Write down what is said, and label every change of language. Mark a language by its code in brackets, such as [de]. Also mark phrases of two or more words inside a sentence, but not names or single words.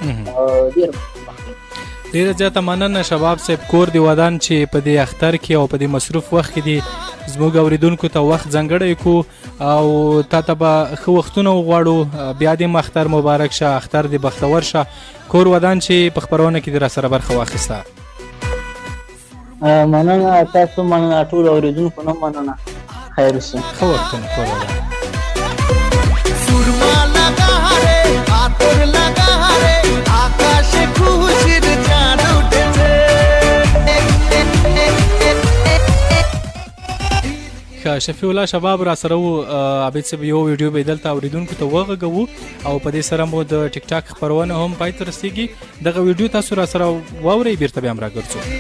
[ps] ډېره زیاته مننه شباب صاحب، کور دې ودان چې په دې اختر کې او په دې مصروف وخت کې دې زموږ اورېدونکو ته وخت ځانګړی کړو او تا ته به ښه وختونه وغواړو. بیا دې اختر مبارک شه، اختر دې بختور شه. کور ودان چې په خپرونه کې دې راسره برخه واخیسته. مننه، تاسو مننه، ټولو اورېدونکو نه مننه. خیر اوسئ. ښه وختونه کور ودان. [hi] सुरमा लगा रे अतर लगा रे [bn] আকাশে খুশির চাঁদ উঠেছে। [ps] شفیع الله شباب را سره وو. عابد صاحب یو ویډیو به دلته اوریدونکو ته وغږوو او په دې سره مو د ټیک ټاک خپرونه هم پای ته رسیږي. دغه ویډیو تاسو را سره واورئ، بیرته بیا هم راګرځو.